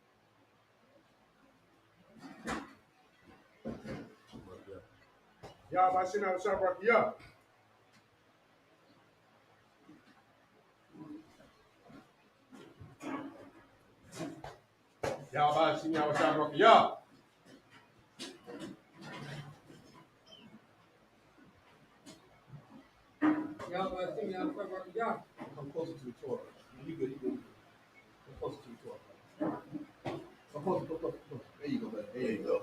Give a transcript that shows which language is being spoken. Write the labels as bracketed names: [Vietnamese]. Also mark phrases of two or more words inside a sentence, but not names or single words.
[English] Yahweh Ba'ashim Yahweh Shai Barakiyah. Yahweh Ba'ashim Yahweh Shai Barakiyah. Come closer to the Torah. You good, you good. Come closer to the Torah. Come closer. There you go, buddy. There you go.